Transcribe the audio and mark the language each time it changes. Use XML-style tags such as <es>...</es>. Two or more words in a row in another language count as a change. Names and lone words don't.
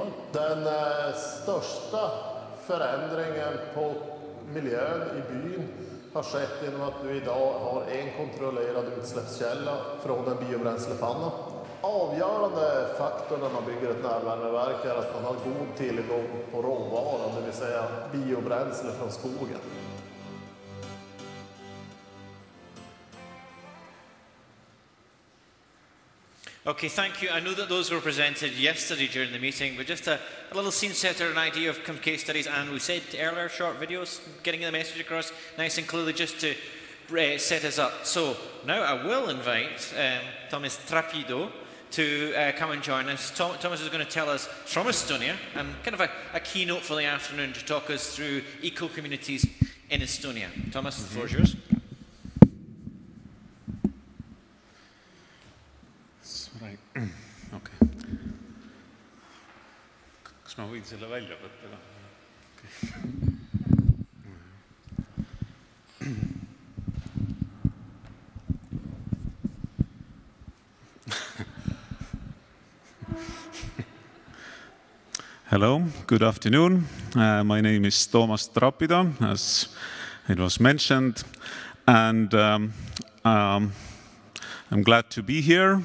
<sv>Den största förändringen på miljön i byn har skett genom att du idag har en kontrollerad utsläppskälla från en biobränslepanna. Avgörande faktorn när man bygger ett närvärmeverk är att man har god tillgång på råvaran, det vill säga biobränsle från skogen.</sv> <en>Okay, thank you. I know that those were presented yesterday during the meeting, but just a little scene setter, an idea of case studies, and we said earlier, short videos, getting the message across nice and clearly just to set us up. So now I will invite Thomas Trapido to come and join us. Thomas is going to tell us from Estonia, and kind of a keynote for the afternoon to talk us through eco-communities in Estonia. Thomas, the floor is yours. Right. Okay.</en> <et>Kas ma võin selle välja võtta?</et> <en>Hello, good afternoon. My name is Toomas Trapida, as it was mentioned, and I'm glad to be here.</en>